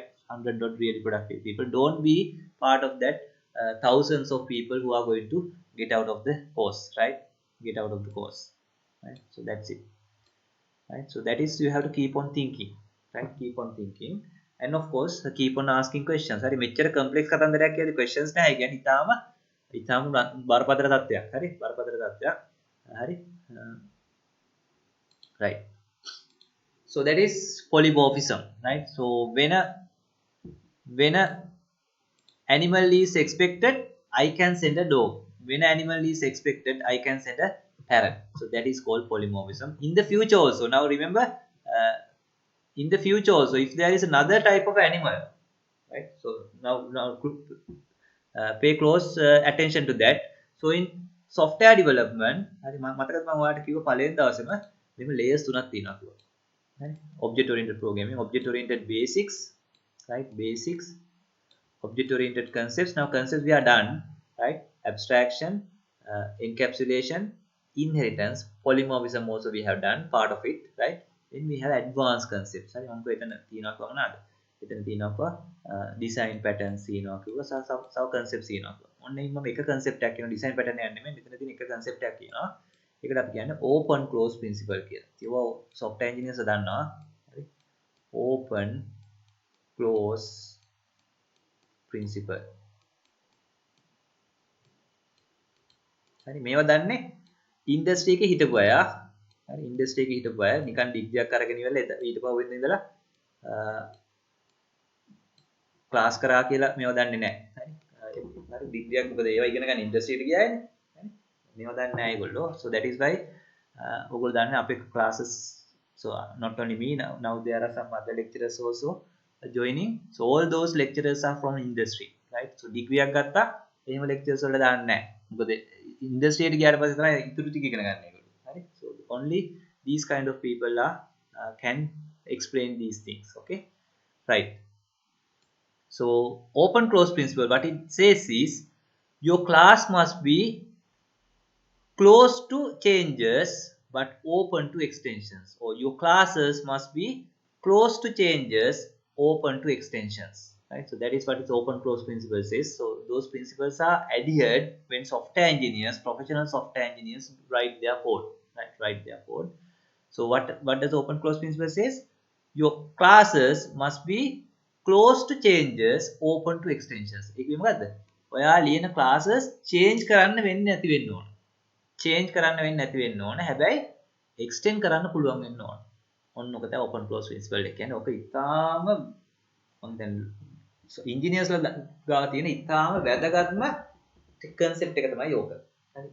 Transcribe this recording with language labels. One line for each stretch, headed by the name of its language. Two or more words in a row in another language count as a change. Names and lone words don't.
English: 100 odd really productive people. Don't be part of that thousands of people who are going to get out of the course, right? Get out of the course, right? So that's it, right? So that is, you have to keep on thinking, right? Keep on thinking, and of course keep on asking questions.
Sinhala: හරි, මෙච්චර complex කතන්දරයක් කියද්දි questions නැහැ. කියන්නේ ඊටාම බරපතල තත්ත්වයක්. හරි, බරපතල තත්ත්වයක්. හරි,
English: right? So that is polymorphism, right? So when a animal is expected, I can send a dog. When an animal is expected, I can send a parrot. So that is called polymorphism. In the future also, now remember, in the future also, if there is another type of animal, right? So now pay close attention to that. So in software development,
Sinhala: හරි, මතකද මම ඔයාලට කිව්ව පළවෙනි දවසේම මෙන්න layers තුනක් තියෙනවා කිව්වා. හරි,
English: object oriented programming, object oriented basics, right? Basics, object oriented concepts. Now concepts we are done, right? Abstraction, encapsulation, inheritance, polymorphism also we have done part of it, right? Then we have advanced concepts.
Sinhala: හරි, මම එතන තියෙනවා කොහොමද? එතන තියෙනවා
English: design patterns
Sinhala: තියෙනවා කිව්වා, සව concepts තියෙනවා කිව්වා. ඔන්න මම එක concept එකක් කියනවා,
English: design pattern
Sinhala: එකක් නෙමෙයි, මෙතන තියෙන එක concept එකක් කියනවා. ඒකට අපි කියන්නේ
English: open close principle
Sinhala: කියලා. ඒවා
English: software engineers
Sinhala: දන්නවා. හරි,
English: open close principle.
Sinhala: හරි, මේවා දන්නේ ඉන්ඩස්ට්‍රි එකේ හිටපු අය. හරි, ඉන්ඩස්ට්‍රි එකේ හිටපු අය නිකන් ඩිග්‍රී එකක් අරගෙන ඉවරලා ඊට පස්සේ ඉඳලා ක්ලාස් කරා කියලා මේවා දන්නේ නැහැ. හරි, හරි, ඩිග්‍රී එකක් මොකද ඒවා ඉගෙන ගන්න ඉන්ඩස්ට්‍රි එකට ගියානේ. හරි, මේවා දන්නේ නැහැ ඒගොල්ලෝ.
English: So that is why
Sinhala: ඔයගොල්ලෝ දන්නේ අපේ
English: classes. So not only me, now there are some other lecturers also joining. So all those lecturers are from industry, right?
Sinhala: So degree එකක් ගත්තා එහෙම lectures වලට දාන්නේ නැහැ. මොකද industry එකට ගියාට පස්සේ තමයි ඉතුරු ටික ඉගෙන ගන්න ඒගොල්ලෝ. හරි?
English: So only these kind of people are can explain these things. Okay, right? So open close principle, what it says is your class must be close to changes but open to extensions, or your classes must be close to changes open to extensions, right? So that is what its open close principle says. So those principles are adhered when software engineers, professional software engineers write their code, right? Write their code. So what does open close principle says? Your classes must be close to changes open to extensions.
Sinhala: ඒක මොකද්ද? ඔයා ලියන classes change කරන්න වෙන්නේ නැති වෙන්න ඕන. change කරන්න වෙන්නේ නැති වෙන්න ඕන. හැබැයි extend කරන්න පුළුවන් වෙන්න ඕන. ඔන්න ඔක තමයි
English: open close principle
Sinhala: එක කියන්නේ. ඔක ඉතාම මම දැන් ඉන්ජිනියර්ස්ලා ගාව තියෙන ඉතාම වැදගත්ම concept එක තමයි ඕක. හරි.